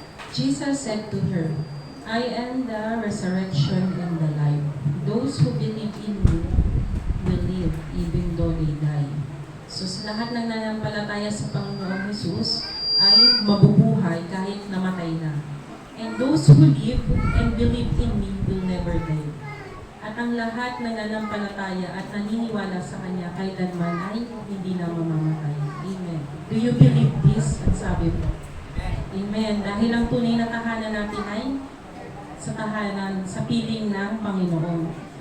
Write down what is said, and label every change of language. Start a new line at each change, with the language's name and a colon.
English: Jesus said to her, I am the resurrection and the life. Those who believe in me will live even though they die.
Filipino: So sa lahat ng nanampalataya sa Panginoong Jesus ay mabubuhay kahit namatay na.
English: And those who live and believe in me will never die.
Filipino: At ang lahat ng nanampalataya at naniniwala sa Kanya kailanman ay hindi na mamamatay. Amen.
English: Do you believe this?
Filipino: Ang sabi po.
English: Amen.
Filipino: Dahil ang tunay na tahanan natin ay sa tahanan, sa piling ng Panginoon.